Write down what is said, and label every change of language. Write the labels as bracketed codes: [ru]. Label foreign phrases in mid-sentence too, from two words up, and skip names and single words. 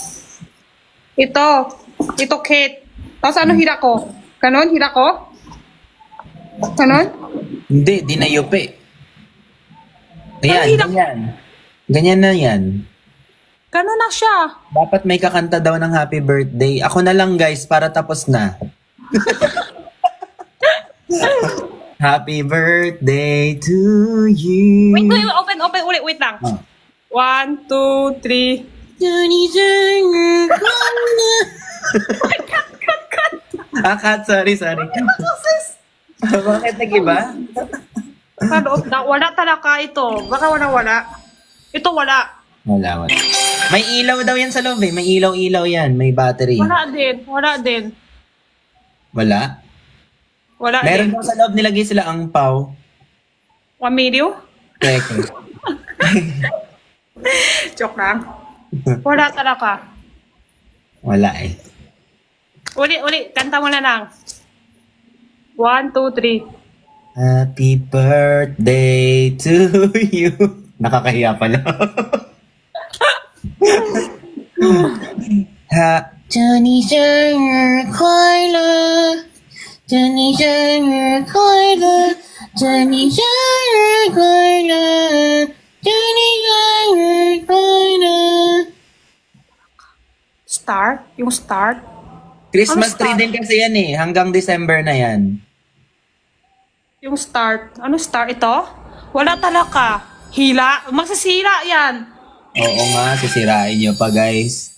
[tl] Ito Kate. Tapos ano hila ko? Ganon, hila ko? Ganon? Hindi, di na yupi. Ayan, Ay, ganyan. Ganyan na yan. Ganon na siya. Dapat may kakanta daw ng [en] happy birthday. [tl] Ako na lang guys, para tapos na. [en] Happy birthday to you. Wait, open, [tl] ulit, wait lang. Oh. 1, 2, 3. [en] Cut. Sorry. [tl] Bakit nag-iba? Sa loob na, wala talaga ito. Baka wala. Ito wala. Wala. May ilaw daw yan sa loob eh. May ilaw-ilaw yan. May battery. Wala din. Wala? Wala Meron din. daw sa loob nilagay sila ang pau. 1 million? Teka. Joke lang. Wala talaga. Wala eh. Uli, kanta mo na lang. 1, 2, 3. [en] Happy birthday to you. [tl] Nakakahiya pala. [zh] 祝你生日快乐，祝你生日快乐，祝你生日快乐，祝你生日快乐。 [tl] Start? Yung start? Christmas Ano tree start? din kasi yan eh. Hanggang December na yan. Yung start. Ano start? Ito? Wala talaga. Hila? Magsisira yan. Oo nga, sisirain nyo pa guys.